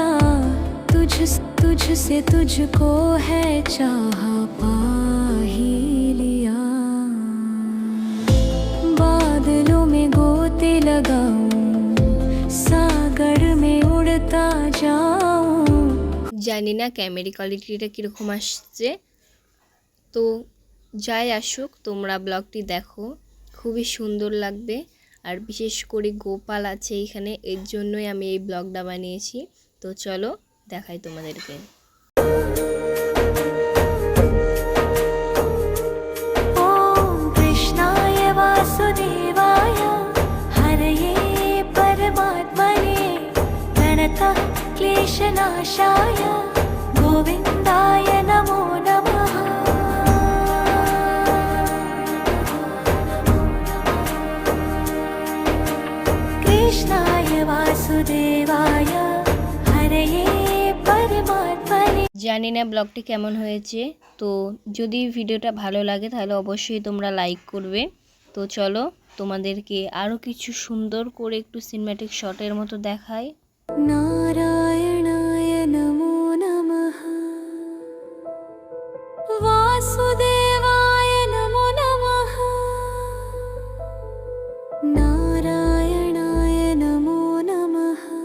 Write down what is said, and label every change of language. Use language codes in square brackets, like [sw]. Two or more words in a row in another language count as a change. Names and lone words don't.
[hi] तुझ से तुझको है चाहा, पा ही लिया। बादलों में गोते लगाऊं, सागर में उड़ता जाऊं। [bn] জানি না [en] camera quality [bn] কীরকম আসছে, তো যাই আসুক তোমরা ব্লগটি দেখো, খুবই সুন্দর লাগবে। আর বিশেষ করে গোপাল আছে এখানে, এর জন্যই আমি এই ব্লগটা বানিয়েছি। তো চলো দেখাই তোমাদেরকে। [sa] ओम कृष्णाय वासुदेवाय हरये परमात्मने प्रणतः क्लेशनाशाय गोविन्दाय नमो नमः। कृष्णाय वासुदेवाय हरये परमात्मने। [bn] জানি না ব্লগটি কেমন হয়েছে, তো যদি ভিডিওটা ভালো লাগে তাহলে অবশ্যই তোমরা লাইক করবে। তো চলো তোমাদেরকে আরও কিছু সুন্দর করে একটু [en] cinematic shot [bn] মতো দেখাই। [sa] नारायणाय नमो नमः। वासुदेवाय नमो नमः। नारायणाय नमो नमः।